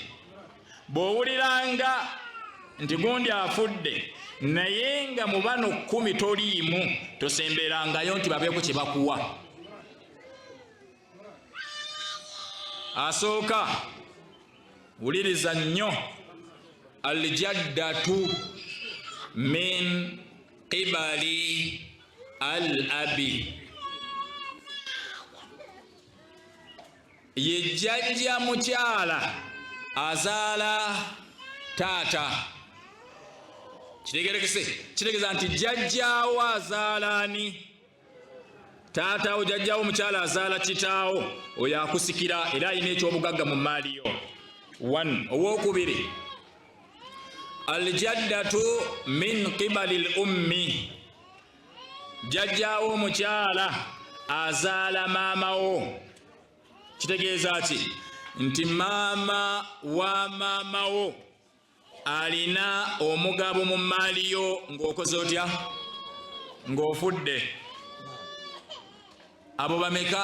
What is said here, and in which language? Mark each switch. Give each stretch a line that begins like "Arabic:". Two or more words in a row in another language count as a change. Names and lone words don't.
Ganda: Bw'owuliranga nti gundi afudde naye nga mu bano 10 toliimu tosemberangayo nti babeeko kye bakuwa. Asooka wuliriza nnyo
Arabic: الجدة من قبل الأب
Ganda: ye jjajja mukyala azaala taata. Kitegeeza nti jjajjaawo azaala ani? Taataawo jjajjaawo mukyala azaala kitaawo oyo akusikira era alina ekyobugagga mu maali yo. 1. Owookubiri
Arabic: الجدة من قبل الأم
Ganda: jjajjaawo mukyala azaala maamawo. Kitegeeza ki? Nti maama wa maamawo alina omugabo mu maali yo ng'okoze otya? Ng'ofudde. Abo bameka?